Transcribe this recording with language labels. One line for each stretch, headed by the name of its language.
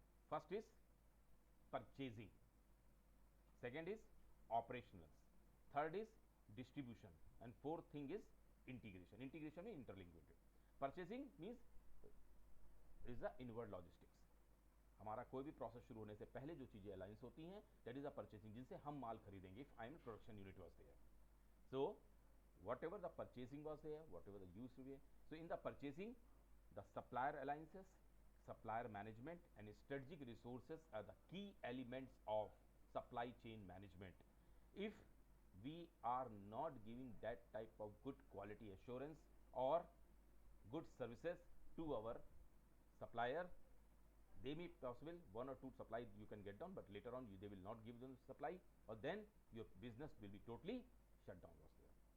English: First is purchasing, second is operationals, third is distribution, and fourth thing is integration. Integration में interlink with it. Purchasing means is the inward logistics.
Hindi: हमारा कोई भी process शुरू होने से पहले जो चीजें अलायंस होती हैं,
English: that is the purchasing,
Hindi: जिनसे हम माल खरीदेंगे.
English: If I am a production unit was there, so whatever the purchasing was there, whatever the use to be, so in the purchasing, the supplier alliances, supplier management, and strategic resources are the key elements of supply chain management. If we are not giving that type of good quality assurance or good services to our supplier, they may possible 1 or 2 supply you can get down, but later on they will not give them supply, or then your business will be totally shut down was there.